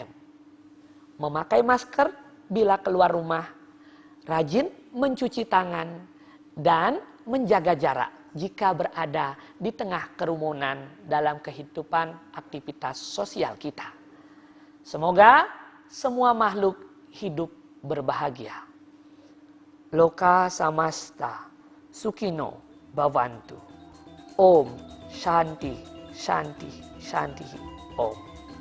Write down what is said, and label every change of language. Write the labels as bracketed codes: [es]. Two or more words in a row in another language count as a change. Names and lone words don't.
[id] Memakai masker bila keluar rumah, rajin mencuci tangan, dan menjaga jarak jika berada di tengah kerumunan dalam kehidupan aktivitas sosial kita. Semoga semua makhluk hidup berbahagia. [sa] लोकाः समस्ताः सुखिनो भवन्तु. ॐ शान्तिः शान्तिः शान्तिः ॐ.